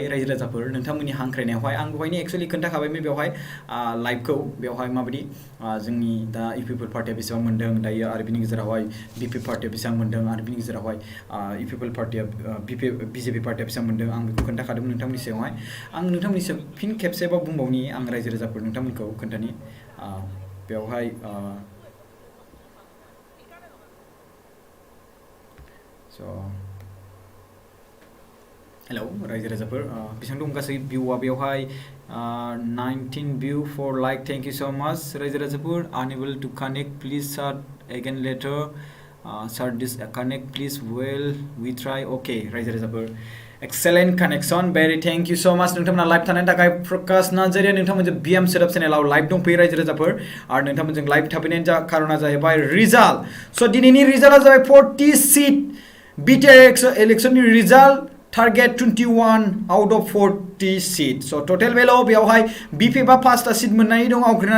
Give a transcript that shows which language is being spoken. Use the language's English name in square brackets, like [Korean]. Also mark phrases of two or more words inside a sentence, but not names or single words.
[Bodo] रायजो राजाफोर नोंथांमोननि हांख्रायनायावहाय आं दहायनो एक्सुवेलि खोन्थाखाबायमोन बेवहाय लाइभखौ बेवहाय माबायदि जोंनि दा इउ पिपल पार्टिया बेसेबां मोन्दों दायो आरो बिनि गेजेरावहाय बिपि पार्टिया बेसेबां मोन्दों आरो बिनि गेजेरावहाय इउ पिपल पार्टिया बिजेपि पार्टिया बेसेबां मोन्दों आं बेखौ खोन्थाखादोंमोन नोंथांमोननि सिगाङावहाय आं नोंथांमोननि फिन खेबसेबाव बुंबावनि आं रायजो राजाफोर नोंथांमोनखौ खोन्थानि बेवहाय स' हेलौ रायजो राजाफोर बेसेबां दं गासै भिउआ बेवहाय 19 [English] view for like thank you so much [Bodo] रायजो राजाफोर [English] unable to connect please start again later start this connect please well we try okay [Bodo] रायजो राजाफोर [English] excellent connection very thank you so much [Bodo] नोंथांमोना लाइभ थानायनि थाखाय प्रकाश नार्जारिया नोंथांमोनजों बिएम सेटआप चेनेलाव लाइभ दंफैयो रायजो राजाफोर आरो नोंथांमोनजों लाइभ थाफैनायनि खारना जाहैबाय रिजाल्ट स' दिनैनि रिजाल्टआ जाबाय [English] 40 seat BTR [Bodo] इलेक्सननि [English] result target 21 out of 40 seat [Bodo] स' टटेल बेलाव बेवहाय बिपिएफआ 5टा सीट मोननानै दं आवग्रिनानै